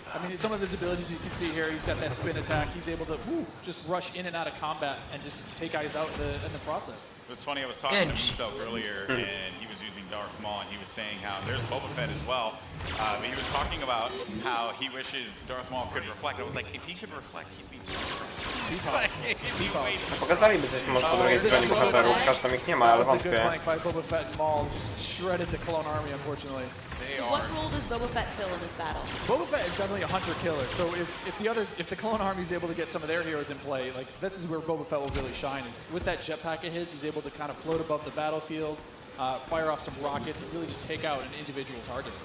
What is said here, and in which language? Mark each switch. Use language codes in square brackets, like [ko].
[en] I mean, some of his abilities you can see here, he's got that spin attack. He's able to just rush in and out of combat and just take guys out in the process. It was funny, I was talking to myself earlier, and he was using Darth Maul, and he was saying how there's Boba Fett as well. But he was talking about how he wishes Darth Maul could reflect. I was like, if he could reflect, he'd be too [pl] Pokazaliby coś może po drugiej stronie bohaterów, chociaż tam ich nie ma, ale wątpię. [en] Boba Fett and Maul just shredded the Clone Army, unfortunately. So what role does Boba Fett fill in this battle? Boba Fett is definitely a hunter killer. So if the Clone Army is able to get some of their heroes in play, like this is where Boba Fett will really shine. Is with that jetpack of his, he's able to kind of float above the battlefield, fire off some rockets, and really just take out an individual target.